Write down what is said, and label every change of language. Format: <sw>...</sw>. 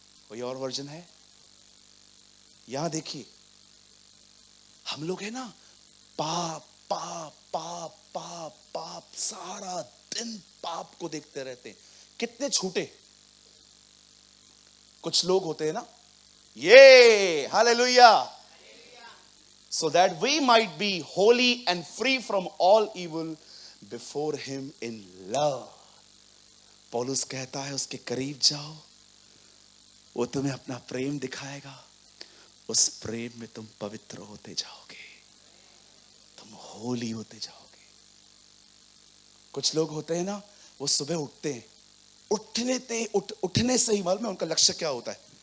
<hi>कोई और वर्जन है? यहां देखिए, हम लोग है ना, पाप पाप पाप पाप पाप, सारा दिन पाप को देखते रहते हैं। कितने छूटे कुछ लोग होते हैं ना, ये hallelujah,</hi> <en>so that we might be holy and free from all evil before him in love.</en> <hi>पौलुस कहता है उसके करीब जाओ, वो तुम्हें अपना प्रेम दिखाएगा, उस प्रेम में तुम पवित्र होते जाओगे, तुम होली होते जाओगे। कुछ लोग होते हैं ना, वो सुबह उठते हैं, उठने से ही मालूम है उनका लक्ष्य क्या होता है?</hi>